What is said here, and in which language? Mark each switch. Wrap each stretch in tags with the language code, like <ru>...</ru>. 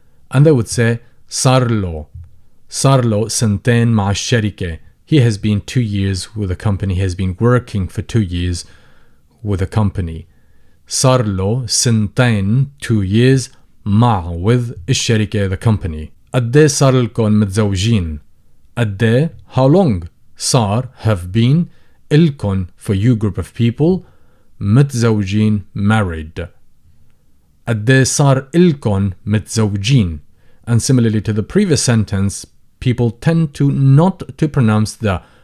<en>And they would say sarlo</en> <ar>سنتين مع الشركة.</ar> <en>He has been 2 years with the company. He has been working for 2 years with the company.</en> <ar>Sarlo سنتين,</ar> <en>2 years,</en> <ar>مع,</ar> <en>with,</en> <ar>الشركة,</ar> <en>the company.</en> <ar>قد ايه صار لكم متزوجين؟ قد ايه,</ar> <en>how long?</en> <ar>صار,</ar> <en>have been,</en> <ar>لكم,</ar> <en>for you group of people,</en> <ar>متزوجين,</ar> <en>married.</en> <ar>قد ايه صار لكم متزوجين?</ar> <en>And similarly to the previous sentence, people tend to not to pronounce the</en>